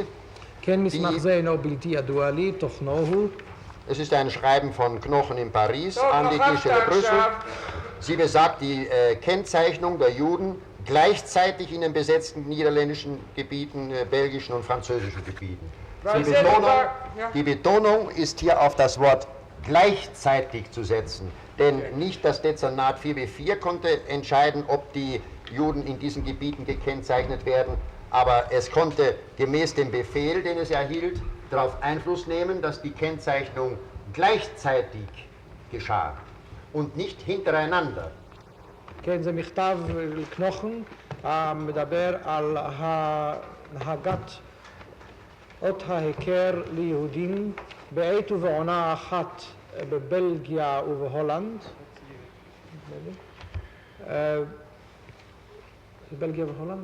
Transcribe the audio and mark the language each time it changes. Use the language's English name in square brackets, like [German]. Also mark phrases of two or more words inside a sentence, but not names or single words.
[Hebrew] כן, מסמך זה אינו בלתי ידוע לי, תוכנו הוא. [German] es ist ein Schreiben von Knochen in Paris Doch, an die noch Kirche in Brüssel. [Hebrew] עכשיו. [German] Sie besagt die Kennzeichnung der Juden gleichzeitig in den besetzten niederländischen Gebieten, belgischen und französischen Gebieten. Weil selber, ja. Die Betonung ist hier auf das Wort gleichzeitig zu setzen, denn nicht das Dezernat 4b4 konnte entscheiden, ob die Juden in diesen Gebieten gekennzeichnet werden, aber es konnte gemäß dem Befehl, den es erhielt, darauf Einfluss nehmen, dass die Kennzeichnung gleichzeitig geschah und nicht hintereinander. [Hebrew] כן, זה מכתב קנוחן המדבר על הנהגת אות ההיכר ליהודים בעת ובעונה אחת בבלגיה ובהולנד. בבלגיה והולנד?